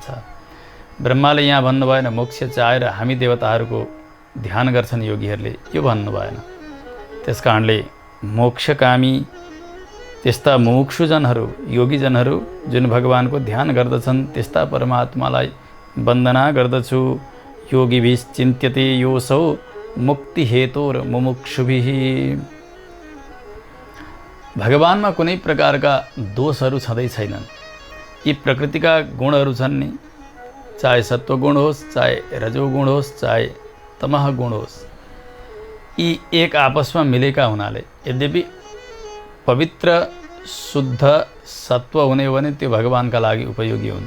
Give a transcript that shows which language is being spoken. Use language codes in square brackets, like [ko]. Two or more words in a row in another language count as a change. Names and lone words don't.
[ne] ब्रह्माले यहाँ भन्नु भएन मोक्ष चाहेर हामी देवताहरूको ध्यान गर्छन् योगीहरूले, यो भन्नु भएन। त्यस कारणले मोक्षकामी त्यस्ता मुमुक्षुजनहरू, योगीजनहरू जुन भगवानको ध्यान गर्दछन्, त्यस्ता परमात्मालाई वन्दना गर्दछु। [sa] योगिभिश्चिन्त्यते योऽसौ मुक्तिहेतोर मुमुक्षुभिः। [ne] भगवानमा कुनै प्रकारका दोषहरू छँदै छैनन्। यी प्रकृतिका गुणहरू छन् नि, चाहे सत्वगुण होस्, चाहे रजोगुण होस्, चाहे तमह गुण होस्, यी एक आपसमा मिलेका हुनाले यद्यपि पवित्र शुद्ध सत्व हुने हो भने त्यो भगवानका लागि उपयोगी हुन्छ।